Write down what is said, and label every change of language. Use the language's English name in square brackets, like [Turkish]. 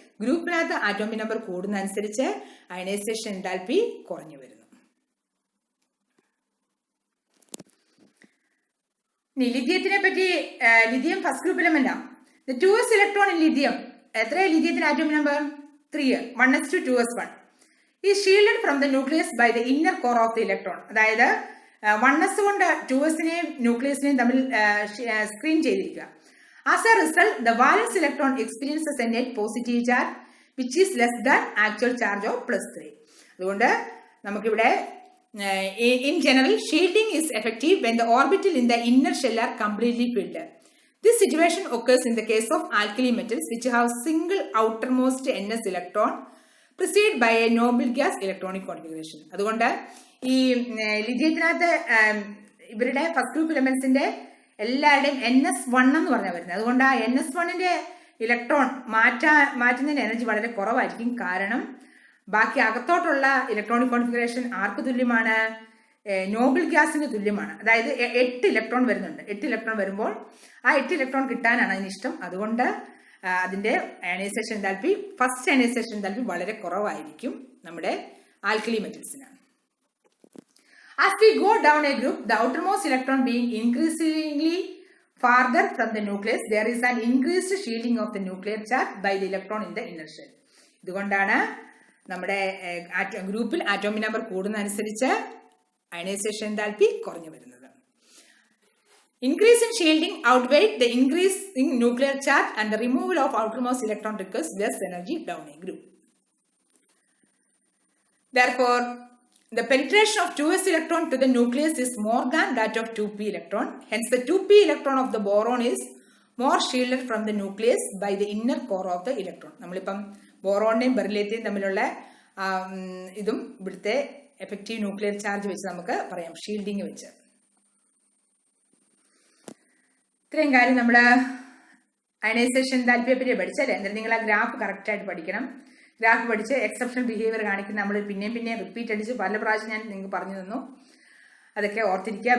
[Malayalam] ഗ്രൂപ്പിനകത്ത് atomic number കൂടുന്നതനുസരിച്ച് ionisation enthalpy കുറഞ്ഞു വരുന്നു. ഇനി ലിഥിയത്തിനെ പറ്റി. Lithium first group എലമെന്റാ. [English] The 2s electron in lithium. [Malayalam] എത്രയാണ് ലിഥിയത്തിന് atomic number? 3. [English] 1s2 2s1 is shielded from the nucleus by the inner core of the electron. [Malayalam] അതായത് 1s കൊണ്ട് 2sനെയും ന്യൂക്ലിയസിനെയും തമ്മിൽ screen ചെയ്തിരിക്കുക. [English] As a result, the valence electron experiences a net positive charge which is less than actual charge of +3. [Malayalam] അതുകൊണ്ട് നമുക്കിവിടെ [English] in general shielding is effective when the orbital in the inner shell are completely filled. This situation occurs in the case of alkali metals which have single outermost ns electron preceded by a noble gas electronic configuration. [Malayalam] അതുകൊണ്ട് ഈ ലിഥിയത്തിനകത്ത് ഇവരുടെ first group എലമെന്റ്സിന്റെ എല്ലാവരുടെയും NS1 എന്ന് പറഞ്ഞാൽ വരുന്നത്. അതുകൊണ്ട് ആ NS1ന്റെ electron മാറ്റുന്നതിന് എനർജി വളരെ കുറവായിരിക്കും. കാരണം ബാക്കി അകത്തോട്ടുള്ള ഇലക്ട്രോണിക് കോൺഫിഗറേഷൻ ആർക്ക് തുല്യമാണ്? നോബിൾ ഗ്യാസിന് തുല്യമാണ്. അതായത് 8 ഇലക്ട്രോൺ വരുന്നുണ്ട്. 8 ഇലക്ട്രോൺ വരുമ്പോൾ ആ 8 ഇലക്ട്രോൺ കിട്ടാനാണ് അതിനിഷ്ടം. അതുകൊണ്ട് അതിന്റെ ionisation enthalpy, first ionization enthalpy വളരെ കുറവായിരിക്കും നമ്മുടെ alkali മെറ്റൽസിന്. [English] As we go down a group, the outermost electron being increasingly farther from the nucleus, there is an increased shielding of the nuclear charge by the electron in the inner shell. [Malayalam] ഇതുകൊണ്ടാണ് നമ്മുടെ ഗ്രൂപ്പിൽ atomic number കൂടുന്നതനുസരിച്ച് ionisation enthalpy കുറഞ്ഞു വരുന്നത്. [English] Increase in shielding outweighed the increase in nuclear charge, and the removal of outermost electron requires less energy down a group. Therefore, the penetration of 2s electron to the nucleus is more than that of 2p electron. Hence, the 2p electron of the boron is more shielded from the nucleus by the inner core of the electron. [Malayalam] നമ്മളിപ്പം ബോറോണിനെയും ബെറിലിയത്തെയും തമ്മിലുള്ള ഇതും ഇവിടുത്തെ effective nuclear charge വെച്ച് നമുക്ക് പറയാം, shielding വെച്ച്. ഇത്രയും കാര്യം നമ്മൾ അയണൈസേഷൻ എൻതാൽപ്പിയെ പറ്റി പഠിച്ചല്ലേ. എന്നിട്ട് നിങ്ങൾ ആ ഗ്രാഫ് കറക്റ്റായിട്ട് പഠിക്കണം. ഗ്രാഫ് പഠിച്ച് എക്സെപ്ഷൻ ബിഹേവിയർ കാണിക്കുന്ന നമ്മൾ പിന്നെയും റിപ്പീറ്റ് അടിച്ച് പല പ്രാവശ്യം ഞാൻ നിങ്ങൾക്ക് പറഞ്ഞു തന്നു. അതൊക്കെ ഓർത്തിരിക്കുക.